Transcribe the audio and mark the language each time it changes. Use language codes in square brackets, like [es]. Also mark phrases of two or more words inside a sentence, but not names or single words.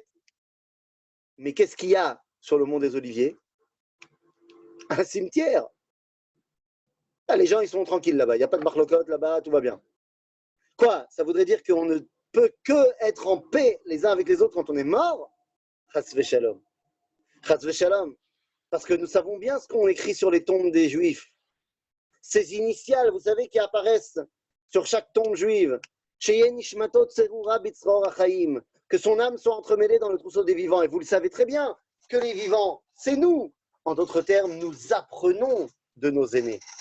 [fr] Mais qu'est-ce qu'il y a sur le mont des Oliviers? Un cimetière. Ah, les gens, ils sont tranquilles là-bas. Il n'y a pas de Marloquet là-bas, tout va bien. Quoi? Ça voudrait dire qu'on ne peut que être en paix les uns avec les autres quand on est mort? [he] חס ושלום. חס ושלום. [fr] Parce que nous savons bien ce qu'on écrit sur les tombes des Juifs. Ces initiales, vous savez, qui apparaissent sur chaque tombe juive. Que son âme soit entremêlée dans le trousseau des vivants. Et vous le savez très bien, que les vivants, c'est nous. En d'autres termes, nous apprenons de nos aînés.